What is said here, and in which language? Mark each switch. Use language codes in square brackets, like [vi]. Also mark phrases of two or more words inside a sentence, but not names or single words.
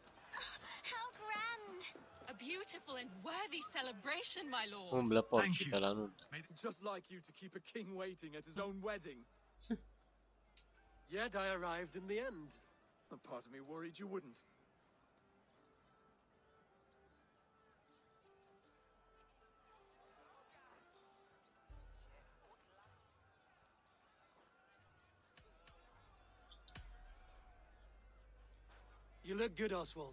[en] How grand. A beautiful and worthy celebration, my lord. [ro] Umblă [en] Thank [ro] porci [en] you. [ro] pe la nuntă. [en] Just like you to keep a king waiting at his own wedding. Yet I arrived in the end. A part of me worried you wouldn't. You look good, Oswald.